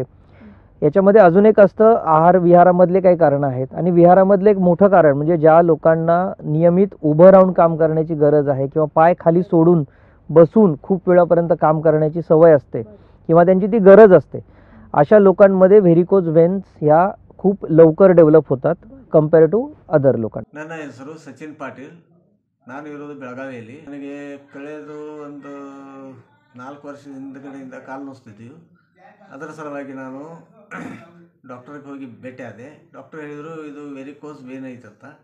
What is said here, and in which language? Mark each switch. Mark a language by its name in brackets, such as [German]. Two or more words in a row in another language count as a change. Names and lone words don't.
[Marathi] याच्यामध्ये अजून एक असतं आहार विहारामधले काही कारणं आहेत. आणि विहारामधलं एक मोठं कारण म्हणजे ज्या लोकांना नियमित उभं राहून काम करण्याची गरज आहे किंवा पाय खाली सोडून बसून खूप वेळापर्यंत काम करण्याची सवय असते किंवा त्यांची ती गरज असते, अशा लोकांमध्ये [English] varicose veins [Marathi] ह्या खूप लवकर ಡೆವಲಪ್ होतात [English] compare to other [Marathi] ಲೋಕನ್. [Kannada] ನನ್ನ ಹೆಸರು ಸಚಿನ್ ಪಾಟೀಲ್. ನಾನು ಇರೋದು ಬೆಳಗಾವಿಯಲ್ಲಿ. ನನಗೆ ಕಳೆದ ಒಂದು 4 ವರ್ಷದ ಹಿಂದಗಡೆಯಿಂದ ಕಾಲು ನೋಸ್ತಿದ್ದೀವಿ. ಅದರ ಸಲುವಾಗಿ ನಾನು ಡಾಕ್ಟರ್ಗೆ ಹೋಗಿ ಭೇಟಿಯಾದೆ. ಡಾಕ್ಟರ್ ಹೇಳಿದರು ಇದು [English] varicose vein [Kannada] ಐತಂತ.